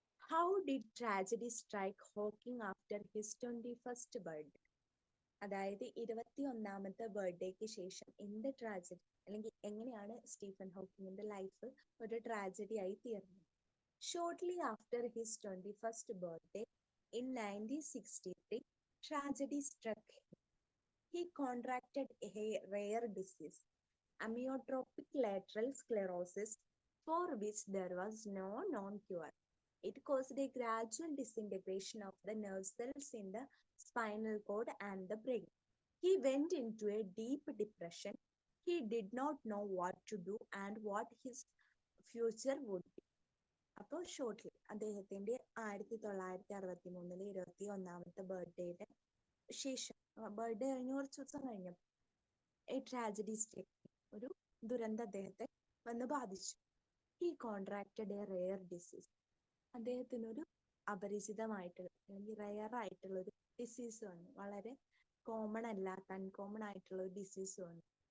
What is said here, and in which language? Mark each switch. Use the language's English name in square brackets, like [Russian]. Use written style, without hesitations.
[English] How did tragedy strike Hawking after his 21st birthday? [Malayalam] അതായത് 21ാമത്തെ ബർത്ത്ഡേക്ക് ശേഷം എന്ത് ട്രാജഡി, അല്ലെങ്കിൽ എങ്ങനെയാണ് സ്റ്റീഫൻ ഹോക്കിങ്ങിന്റെ ലൈഫ് ഒരു ട്രാജഡി ആയി തീർന്നത്? [English] Shortly after his 21st birthday in 1963, tragedy struck him. He contracted a rare disease, amyotrophic lateral sclerosis, for which there was no known cure. It caused a gradual disintegration of the nerve cells in the spinal cord and the brain. He went into a deep depression. He did not know what to do and what his future would be. [Malayalam] അപ്പോൾ shortly അദ്ദേഹത്തിന്റെ 1963 21ാമത്തെ ബർത്ത്ഡേയുടെ ശേഷം, birthday കഴിഞ്ഞ കുറച്ച് ദിവസം കഴിഞ്ഞപ്പോൾ ഈ tragedy ഒരു ദുരന്തം അദ്ദേഹത്തെ വന്ന് ബാധിച്ചു. [English] He contracted a rare disease. [Malayalam] അദ്ദേഹത്തിനൊരു അപരിചിതമായിട്ടുള്ള, അല്ലെങ്കിൽ റെയർ ആയിട്ടുള്ള ഒരു ഡിസീസ് വന്നു. വളരെ കോമൺ അല്ലാത്ത, അൺകോമൺ ആയിട്ടുള്ള ഒരു ഡിസീസ് വന്നു.